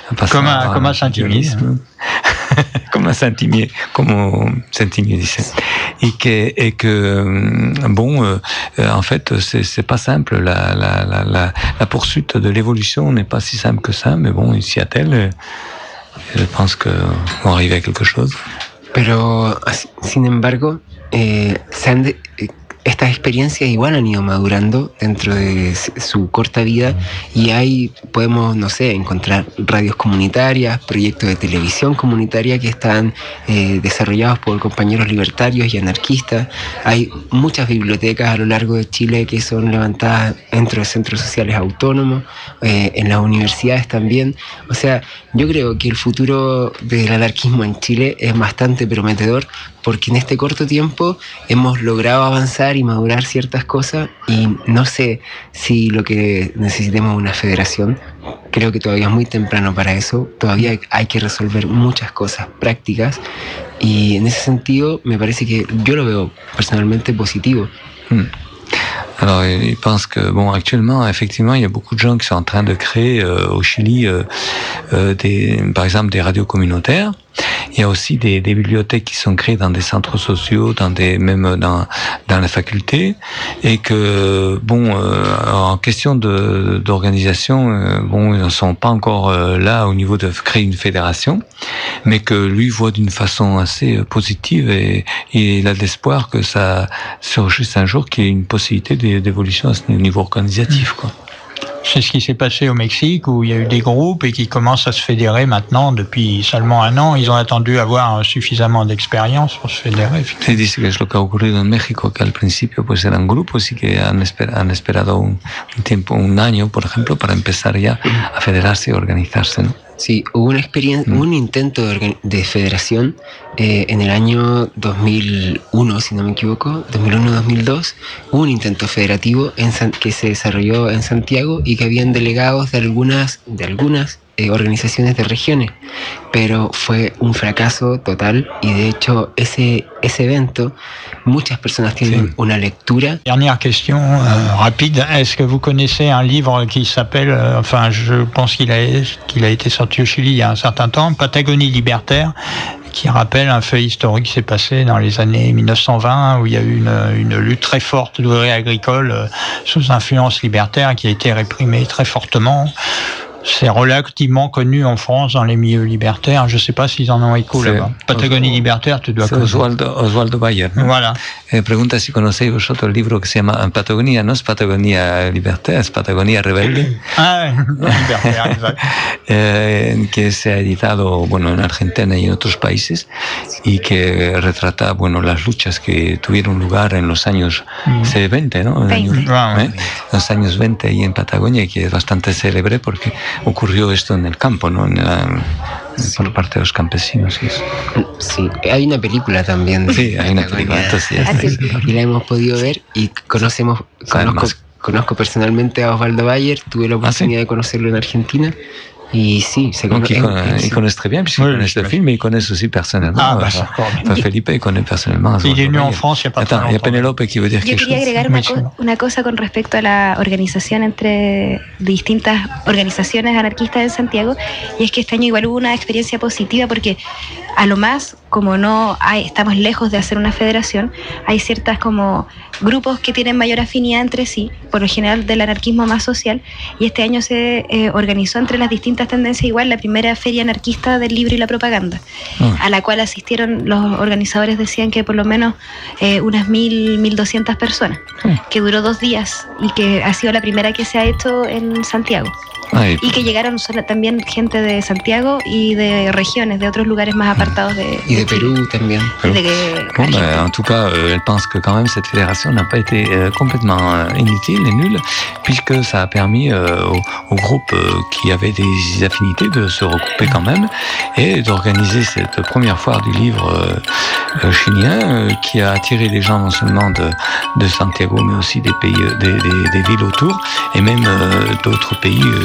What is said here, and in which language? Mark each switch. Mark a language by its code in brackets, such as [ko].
[fr] comme un saint-imier. Comme un saint-imier, comme saint-imier disait. Et que bon, en fait, c'est pas simple. La poursuite de l'évolution n'est pas si simple que ça. Mais bon, il s'y attelle. [es] Yo pienso que va a llegar a algo. Pero, sin embargo, estas experiencias igual han ido madurando dentro de su corta vida y ahí podemos, no sé, encontrar radios comunitarias, proyectos de televisión comunitaria que están desarrollados por compañeros libertarios y anarquistas. Hay muchas bibliotecas a lo largo de Chile que son levantadas dentro de centros sociales autónomos, en las universidades también. O sea, yo creo que el futuro del anarquismo en Chile es bastante prometedor porque en este corto tiempo hemos logrado avanzar y madurar ciertas cosas, y no sé si lo que necesitemos es una federación. Creo que todavía es muy temprano para eso. Todavía hay que resolver muchas cosas prácticas, y en ese sentido me parece que yo lo veo personalmente positivo. [fr] Alors, il pense que, bon, actuellement, effectivement, il y a beaucoup de gens qui sont en train de créer au Chili, par exemple, des radios communautaires. Il y a aussi des bibliothèques qui sont créées dans des centres sociaux, même dans la faculté. Et que, bon, en question d'organisation, bon, ils ne sont pas encore là au niveau de créer une fédération, mais que lui voit d'une façon assez positive et il a de l'espoir que ça surgisse un jour, qu'il y ait une possibilité d'évolution au niveau organisatif, quoi. C'est ce qui s'est passé au Mexique, où il y a eu des groupes et qui commencent à se fédérer maintenant depuis seulement un an. Ils ont attendu avoir suffisamment d'expérience pour se fédérer. Ils disent que c'est ce qui a occurri en Mexique, qu'au principe, c'était un groupe aussi qui a espéré un an, par exemple, pour commencer à se fédérer et organiser. [es] Sí, hubo una experiencia, un intento de federación en el año 2001, si no me equivoco, 2001-2002, hubo un intento federativo que se desarrolló en Santiago y que habían delegados de algunas organizaciones de regiones, pero fue un fracaso total y de hecho ese evento, muchas personas tienen sí. una lectura. [fr] Dernière question rapide, est-ce que vous connaissez un livre qui s'appelle, enfin je pense qu'il a été sorti au Chili il y a un certain temps, Patagonie Libertaire, qui rappelle un fait historique qui s'est passé dans les années 1920, où il y a eu une lutte très forte d'ouvriers agricoles sous influence libertaire, qui a été réprimée très fortement. C'est relativement connu en France dans les milieux libertaires. Je ne sais pas s'ils en ont écho là-bas. Patagonie Libertaire, tu dois connaître. Oswaldo Bayer. Voilà. [es] Pregunta si conocéis vosotros el libro que se llama Patagonia, no es Patagonia Libertaire, es Patagonia Rebelde. Ah, Libertaire, exacto. que se ha editado, bueno, en Argentina y en otros países, y que retrata, bueno, las luchas que tuvieron lugar en los años 20, ¿no? Los años 20 y en Patagonia, y que es bastante célebre porque ocurrió esto en el campo, ¿no? Sí. Por parte de los campesinos. Y eso. Sí, hay una película también. Sí, hay una película. Entonces, y la hemos podido ver y conozco personalmente a Oswaldo Bayer, tuve la oportunidad de conocerlo en Argentina. Y sí, [fr] ils connaissent très bien, puisqu'ils connaissent le film, mais ils connaissent aussi personnellement. Ah, bah, enfin, Felipe, il connaît personnellement. Il est né en France, il n'y a pas de problème. Attends, il y a Penelope qui veut dire quelque chose. Je voulais [es] agregar una cosa con respecto a la organización entre distintas organizaciones anarquistas en Santiago, y es que este año igual hubo una experiencia positiva, porque a lo más, como no hay, estamos lejos de hacer una federación, hay ciertas como grupos que tienen mayor afinidad entre sí, por lo general del anarquismo más social, y este año se organizó entre las distintas tendencias igual la primera feria anarquista del libro y la propaganda, a la cual asistieron, los organizadores decían que por lo menos unas 1.200 personas, que duró 2 días y que ha sido la primera que se ha hecho en Santiago. Y que llegaron también gente de Santiago y de regiones, de otros lugares más apartados de y de Perú también. [fr] Bon, ben, en tout cas, elle pense que quand même cette fédération n'a pas été complètement inutile et nulle, puisque ça a permis au groupe qui avait des affinités de se regrouper quand même et d'organiser cette première foire du livre chilien qui a attiré les gens non seulement de Santiago, mais aussi des pays, des villes autour et même d'autres pays.